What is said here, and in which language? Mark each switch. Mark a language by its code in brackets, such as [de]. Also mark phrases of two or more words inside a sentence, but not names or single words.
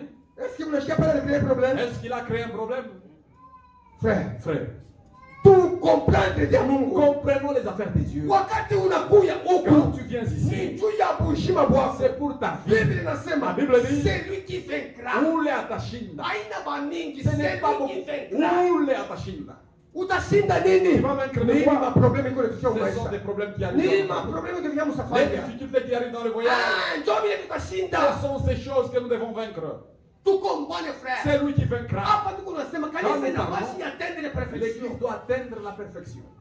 [fr] Est-ce qu'il a créé un problème? Frère. Comprenons les affaires de Dieu. Quand tu viens ici, c'est pour ta vie. La Bible dit, c'est lui qui vaincra. [sw] Ule atashinda. [fr] Ce n'est pas beaucoup. [sw] Ule atashinda. Utashinda nini? [fr] Tu vas vaincre de quoi? Ce sont des problèmes qui arrivent. Les difficultés qui arrivent dans le voyage. Ce sont ces choses que nous devons vaincre. C'est lui qui vaincra. L'église doit atteindre la perfection.